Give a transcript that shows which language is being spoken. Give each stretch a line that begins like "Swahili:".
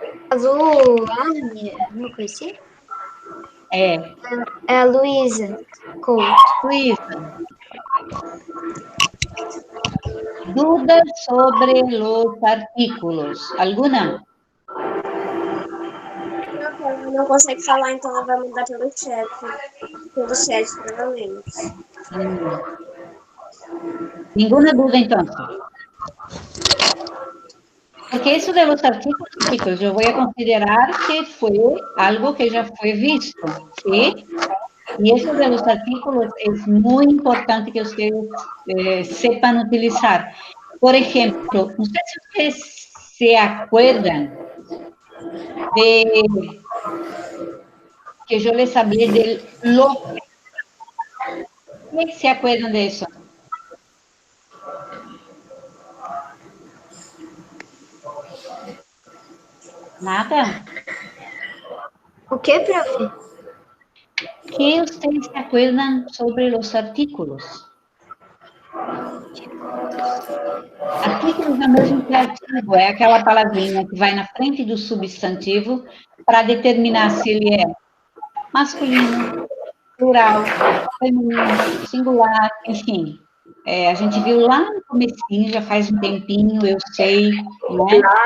Portuguese: Azul, não conheci? É a Luísa Couto. Luísa.
Spanish: Dudas sobre los artículos. ¿Alguna?
Portuguese: Não consegue falar, então ela vai mandar pelo chat. Pelo chat, provavelmente.
Spanish: Ninguna duda, entonces. Porque eso de los artículos, chicos, yo voy a considerar que fue algo que ya fue visto, ¿sí? Y eso de los artículos es muy importante que ustedes sepan utilizar, Por ejemplo, no sé si ustedes se acuerdan de que yo les hablé del lo. ¿Qué se acuerdan de eso? Nada.
Portuguese: O que, prof?
Spanish: ¿Qué ustedes se acuerdan sobre los artículos?
Portuguese: Artículos é o mesmo que artigo, é aquela palavrinha que vai na frente do substantivo para determinar se ele é masculino, plural, feminino, singular, enfim. A gente viu lá no comecinho, já faz um tempinho, eu sei, né?